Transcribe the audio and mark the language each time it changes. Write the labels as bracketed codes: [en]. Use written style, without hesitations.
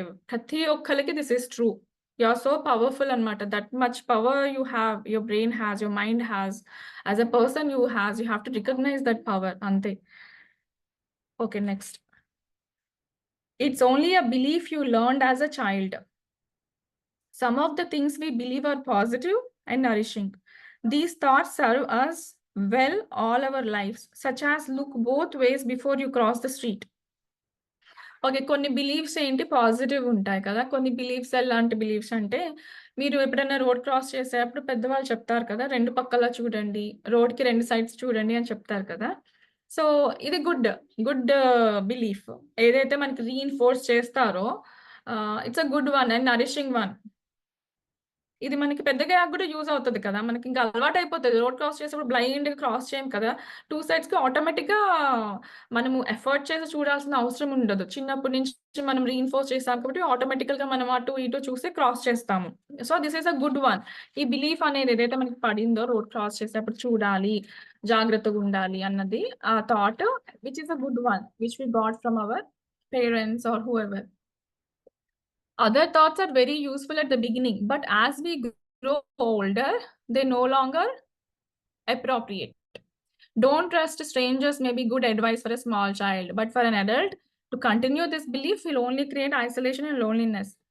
[en] ప్రతి ఒక్కళ్ళకి this is true. You are so powerful అన్నమాట. That much power you have. Your brain has, your mind has. As a person you have to recognise that power అంతే. Okay. Next. It's only a belief you learned as a child. Some of the things we believe are positive and nourishing. These thoughts serve us well all our lives, such as look both ways before you cross the street. [te] Okay. కొన్ని beliefs ఏంటి positive ఉంటాయి కదా! కొన్ని beliefs ఎలాంటి beliefs అంటే, మీరు ఎప్పుడైనా road cross చేసేటప్పుడు పెద్దవాళ్ళు చెప్తారు కదా! 2 పక్కల చూడండి, రోడ్‌కి 2 సైడ్స్ చూడండి అని చెప్తారు కదా! [en] So, ఇది good belief. [te] ఏదైతే మనకి రీఇన్ఫోర్స్ చేస్తారో [en] It's a good one and nourishing one. [te] ఇది మనకి పెద్దగయ్యాక గూడా యూజ్ అవుతది కదా! మనకింక అలవాటయిపోతది. రోడ్ క్రాస్ చేసేప్పుడు బ్లైండ్‌గా క్రాస్ చేయం కదా! 2 సైడ్స్‌కి ఆటోమేటిక్‌గా మనము ఎఫర్ట్ చేసి చూడాల్సిన అవసరం ఉండదు. చిన్నప్పటి నుంచి మనం రీఇన్ఫోర్స్ చేసాం కాబట్టి ఆటోమేటికల్‌గా మనం అటు ఇటు చూసి క్రాస్ చేస్తాము. [en] So, this is a good one. [te] ఈ బిలీఫ్ అనేది ఏదైతే మనకి పడిందో రోడ్ క్రాస్ చేసేటప్పుడు చూడాలి, జాగ్రత్తగుండాలి అన్నది ఆ thought [en] Which is a good one. Which we got from our parents or whoever. Other thoughts are very useful at the beginning, but as we grow older, they no longer appropriate. Don't trust strangers may be good advice for a small child, but for an adult, to continue this belief will only create isolation and loneliness.